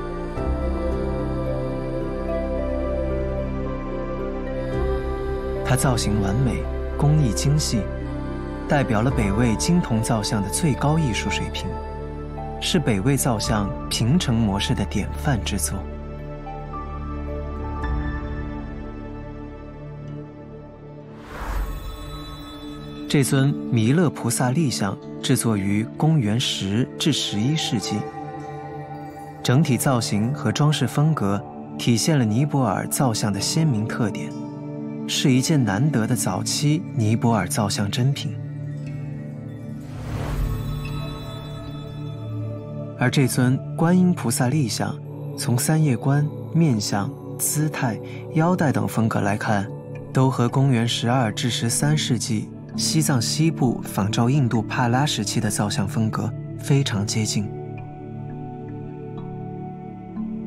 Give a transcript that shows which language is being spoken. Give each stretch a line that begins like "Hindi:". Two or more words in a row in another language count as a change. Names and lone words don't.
Chinese: 它造型完美，工藝精細，代表了北魏金銅造像的最高藝術水平，是北魏造像平成模式的典範之作。這尊彌勒菩薩立像制作於公元10至11世紀，整體造型和裝飾風格體現了尼泊爾造像的鮮明特點，是一件難得的早期尼泊爾造像珍品。而這尊觀音菩薩立像，從三葉觀、面相、姿態、腰帶等風格來看，都和公元12至13世紀西藏西部仿照印度帕拉時期的造像風格非常接近。